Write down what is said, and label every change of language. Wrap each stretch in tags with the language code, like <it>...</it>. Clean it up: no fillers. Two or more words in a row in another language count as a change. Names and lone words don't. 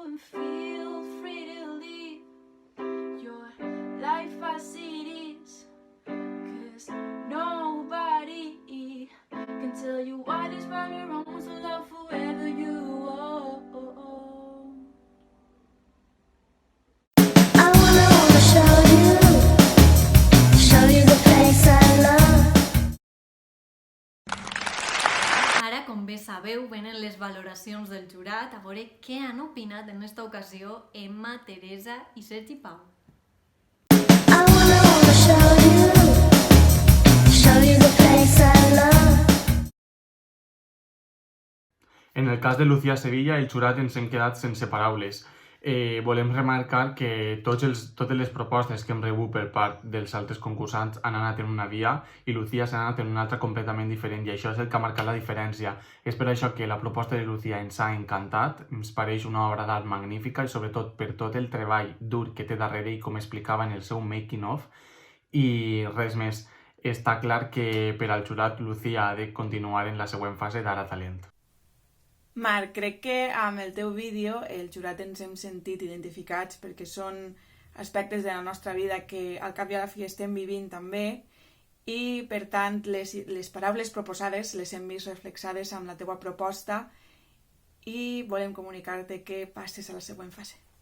<en>And feel free to leave your life as it is, 'cause nobody can tell you what is right or wrong. So love whoever you are. I wanna show you the place I love.</en> <ca>Ara, com bé sabeu, venen les valoracions del jurat, a veure què han opinat en esta ocasió Emma, Teresa i Sergi Pau.</ca> <en>I wanna show you the place I love.</en> <ca>En el cas de Lucía Sevilla, el jurat ens hem quedat sense paraules. Volem remarcar que totes les propostes que hem rebut per part dels altres concursants han anat en una via i Lucía s'ha anat en una altra completament diferent, i això és el que ha marcat la diferència. És per això que la proposta de Lucía ens ha encantat, ens pareix una obra d'art magnífica i sobretot per tot el treball dur que té darrere i com explicava en el seu</ca> <en>making of.</en> <ca>I res més, està clar que per al jurat Lucía ha de continuar en la següent fase d'Ara Talent. Marc, crec que amb el teu vídeo el jurat ens hem sentit identificats perquè són aspectes de la nostra vida que al cap i a la fi estem vivint també i, per tant, les paraules proposades les hem vist reflexades amb la teua proposta i volem comunicar-te que passes a la següent fase.</ca>